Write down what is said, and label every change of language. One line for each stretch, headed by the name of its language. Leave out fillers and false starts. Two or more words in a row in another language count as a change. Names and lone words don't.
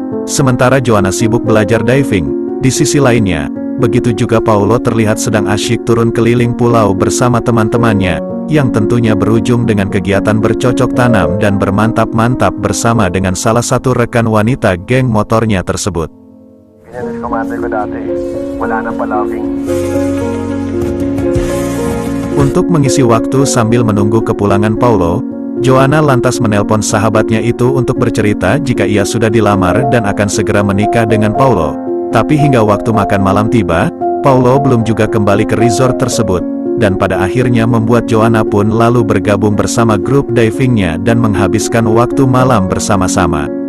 Indonesian: Sementara Joanna sibuk belajar diving, di sisi lainnya, begitu juga Paulo terlihat sedang asyik turun keliling pulau bersama teman-temannya, yang tentunya berujung dengan kegiatan bercocok tanam dan bermantap-mantap bersama dengan salah satu rekan wanita geng motornya tersebut.
Filipino: Yan, commander ko dati. Wala nang palawing.
Indonesian: Untuk mengisi waktu sambil menunggu kepulangan Paulo, Joanna lantas menelpon sahabatnya itu untuk bercerita jika ia sudah dilamar dan akan segera menikah dengan Paulo. Tapi hingga waktu makan malam tiba, Paulo belum juga kembali ke resort tersebut, dan pada akhirnya membuat Joanna pun lalu bergabung bersama grup divingnya dan menghabiskan waktu malam bersama-sama.